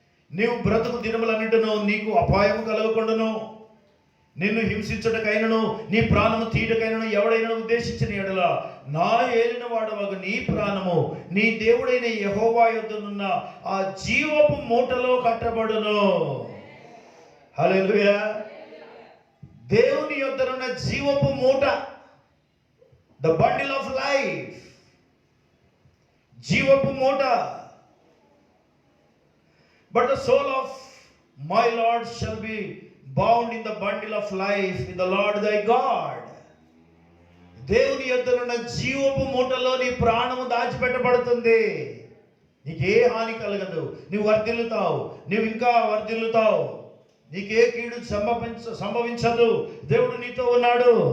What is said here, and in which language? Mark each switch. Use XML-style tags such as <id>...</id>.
<te>నీవు బ్రతుకు దినములన్నిటిను నీకు అపాయము కలగకుండాను, నిన్ను హింసించుటకైనను నీ ప్రాణము తీయటకైనను ఎవడైనా ఉద్దేశించిన ఎడల నా ఏలిన వాడవగు నీ ప్రాణము నీ దేవుడైన యెహోవా యొద్దనున్న ఆ జీవపు మూటలో కట్టబడును. హల్లెలూయా. దేవుని యొద్దనున్న జీవపు మూట,</te> <en>the bundle of life,</en> <te>జీవపు మూట.</te> <en>But the soul of my Lord shall be bound in the bundle of life with the Lord thy God.</en> <te>దేవుని యొద్దనున్న జీవపు మూటలో నీ ప్రాణము దాచిపెట్టబడుతుంది. నీకే హాని కలగదు, నువ్వు వర్ధిల్లుతావు, నువ్వు ఇంకా వర్ధిల్లుతావు, నీకే కీడు సంభవించదు. దేవుడు నీతో ఉన్నాడు.</te>